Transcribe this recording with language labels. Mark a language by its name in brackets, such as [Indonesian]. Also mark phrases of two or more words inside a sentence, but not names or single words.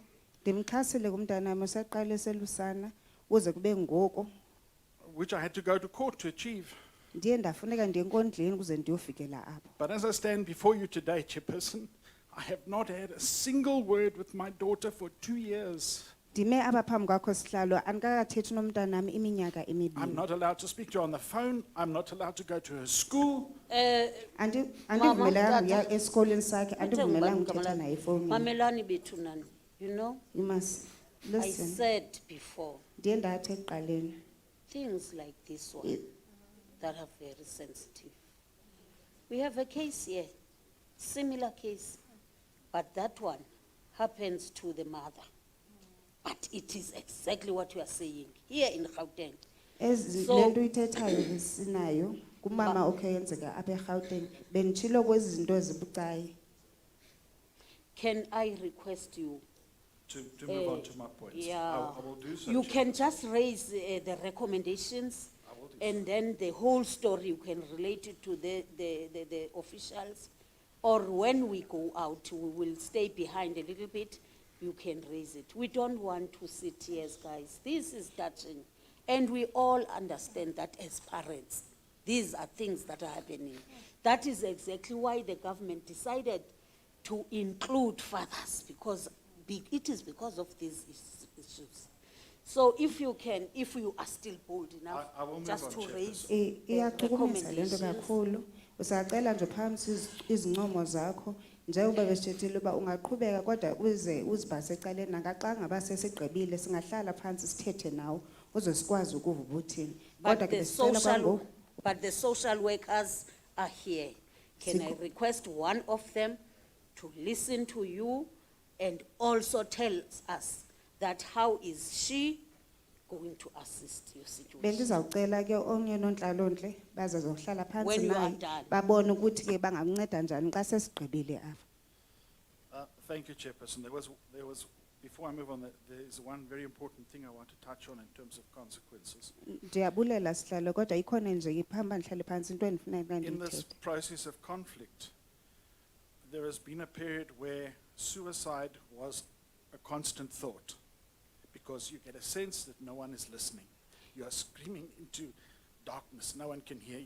[Xhosa] Ndimxhasile kumntanam usaqala eselusana uze kube ngoku. [English] Which I had to go to court to achieve. [Xhosa] Ndiye ndafuneka ndiye enkondleni kuze ndiyofikela apho. [English] But as I stand before you today, Chairperson, I have not had a single word with my daughter for 2 years. [Xhosa] Ndime apha phambi kwakho sihlalo andikakathethi nomntanam iminyaka [English] I'm [Xhosa] emibini. [English] not allowed to speak to her on the phone. I'm not allowed to go to her school. [Xhosa] Andivumelanga ukuya esikolweni sakhe andivumelanga ukuthetha naye efowunini. Mamelani bethu nani, [English] you know? You must I listen. said before, [Xhosa] Ndiye ndathi ekuqaleni. [English] things like this one that are very sensitive. We have a case here, similar case, but that one happens to the mother. But it is exactly what you are saying here in Gauteng. [Xhosa] Le nto uyithethayo sinayo kumama okhe yenzeka apha eGauteng benditshilo kwezi zinto ezibucayi. [English] Can I request you to move on to my points. Yeah. I will do so. You Chair. can just raise the recommendations, and then the whole story, you can relate it to the officials. Or when we go out, we will stay behind a little bit, you can raise it. We don't want to sit here, guys. This is touching. And we all understand that as parents, these are things that are happening. That is exactly why the government decided to include fathers, because it is because of these issues. So if you are still bold enough, I will move just on, to Chairperson. raise the [Xhosa] Iyachukumisa lento [English] recommendations. [Xhosa] kakhulu. Usacela nje phansi izincomo zakho njengoba besithethile uba ungaqhubeka kodwa uze uzibhase ecaleni nakaxa ngaba sesigqibile singahlala phansi sithethe nawo uzosikwazi ukuva ubuthini. Kodwa ke besicela kwangoku [English] But the social workers are here. Can I request one of them to listen to you and also tell us that how is she going to assist your situation? [Xhosa] bendizawucela ke onye nonhlalonhle bazazohlala phansi [English] When you are [Xhosa] naye [English] done. [Xhosa] babone ukuthi ke bangakunceda njani xa sesigqibile apha. [English] Thank you, Chairperson. There was, before I move on, there is one very important thing I want to touch on in terms of consequences. [Xhosa] Ndiyabulela sihlalo kodwa ikhona nje iphamba ndihlale phansi into endifuna [English] In this [Xhosa] ndiyithethe. [English] process of conflict, there has been a period where suicide was a constant thought, because you get a sense that no one is listening. You are screaming into darkness, no one can hear you.